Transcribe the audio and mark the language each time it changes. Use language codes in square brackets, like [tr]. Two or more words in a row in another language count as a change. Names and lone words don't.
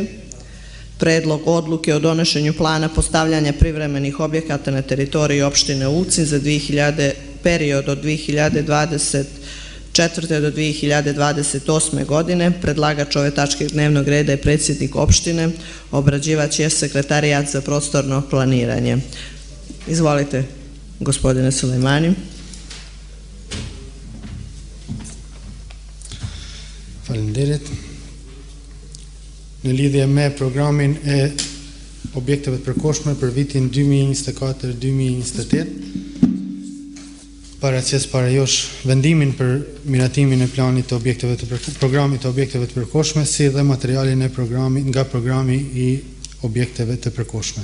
[sr] Predlog odluke o donošenju plana postavljanja privremenih objekata na teritoriji opštine Ulcinj za period od 2024. do 2028. godine. Predlagač ove tačke dnevnog reda je predsjednik opštine, obrađivač je Sekretarijat za prostorno planiranje. Izvolite, gospodine Sulejmani. [sq] Faleminderit. Në lidhje me programin e objekteve të përkohshme për vitin 2024-2028, paraqes para josh vendimin për miratimin e planit të objekteve të programit të objekteve të përkohshme, si dhe materialin e programit nga programi i objekteve të përkohshme.